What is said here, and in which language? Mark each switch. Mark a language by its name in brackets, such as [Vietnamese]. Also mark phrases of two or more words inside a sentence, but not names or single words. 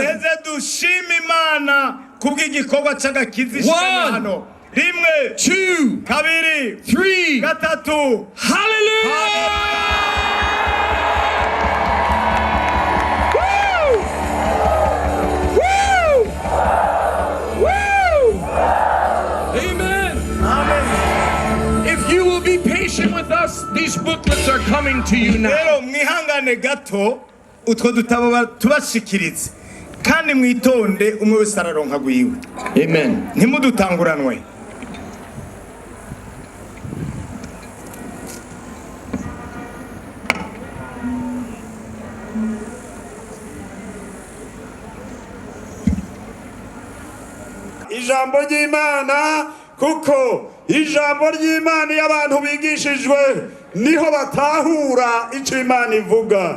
[Rundi] heze dushime Imana kubw'igikorwa cy'agakiza ishimwe hano. Rimwe, 2, kabiri, 3, gatatu. hallelujah! Amen. Amen. [English] If you will be patient with us, these booklets are coming to you now. [Rundi] Rero mwihangane gato utwo dutabo tubashikirize, kandi mwitonde umwe wese araronka gwiwe. Amen. Ntimudutanguranwe. ijambo ry'Imana, kuko ijambo ry'Imana iyo abantu bigishijwe niho batahura icyo Imana ivuga.